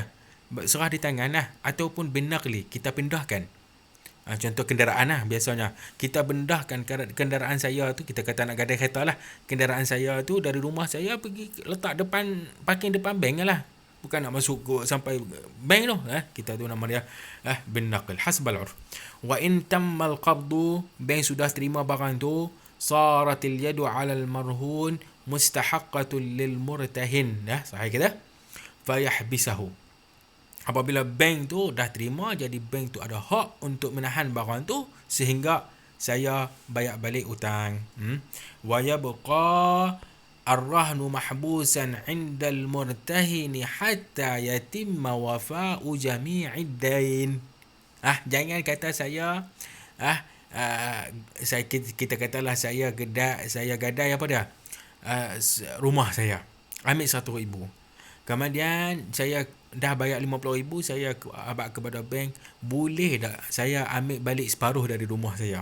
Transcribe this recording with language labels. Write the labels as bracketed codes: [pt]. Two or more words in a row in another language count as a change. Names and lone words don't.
[ms] Serah di tangan ataupun binaqli, kita pindahkan. Contoh kenderaan biasanya kita pindahkan kenderaan saya tu, kita kata nak gadai kereta kenderaan saya tu dari rumah saya pergi letak depan, parking depan bank bukan nak masuk sampai bank tu. Kita tu nama dia [ar] بالنقل حسب العرف. وإن تم القبض, [ms] bank sudah terima barang tu, [ar] صارت اليد على المرهون مستحقة للمرتهن. [ms] Sahih kita. [ar] فيحبسه. [ms] Apabila bank tu dah terima, jadi bank tu ada hak untuk menahan barang tu sehingga saya bayar balik hutang. [ar] ويبقى الرهن محبوسا عند المرتهن حتى يتم وفاء جميع الدين. [ms] Jangan kata saya kita katalah saya gadai apa dia? Rumah saya. Ambil 100,000. Kemudian saya dah bayar 50,000, saya abad kepada bank, boleh tak saya ambil balik separuh dari rumah saya?